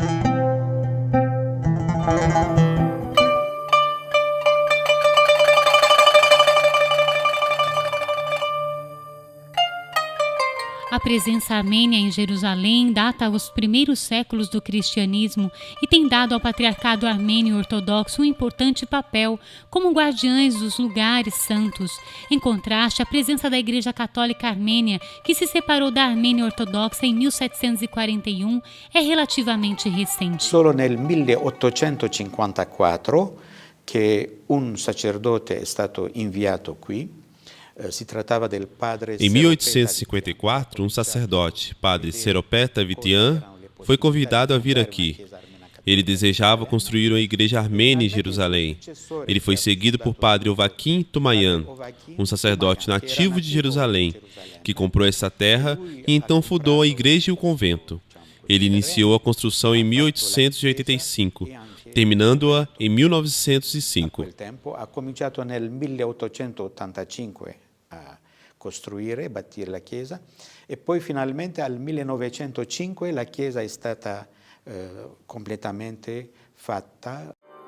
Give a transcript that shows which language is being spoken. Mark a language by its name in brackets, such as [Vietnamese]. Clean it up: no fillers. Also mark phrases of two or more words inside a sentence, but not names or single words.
[Portuguese] A presença armênia em Jerusalém data aos primeiros séculos do cristianismo e tem dado ao patriarcado armênio ortodoxo um importante papel como guardiães dos lugares santos. Em contraste, a presença da Igreja Católica Armênia, que se separou da Armênia Ortodoxa em 1741, é relativamente recente. [Italian] Solo nel 1854 che un sacerdote è stato inviato qui. [Portuguese] Em 1854, um sacerdote, padre Seropeta Vitian, foi convidado a vir aqui. Ele desejava construir uma igreja armênia em Jerusalém. Ele foi seguido por padre Ovaquim Tumayan, um sacerdote nativo de Jerusalém, que comprou essa terra e então fundou a igreja e o convento. Ele iniciou a construção em 1885, terminando-a em 1905. [Italian] Ha cominciato nel 1885 a costruire e bâtir la chiesa e poi finalmente al 1905 la chiesa è stata completamente fatta.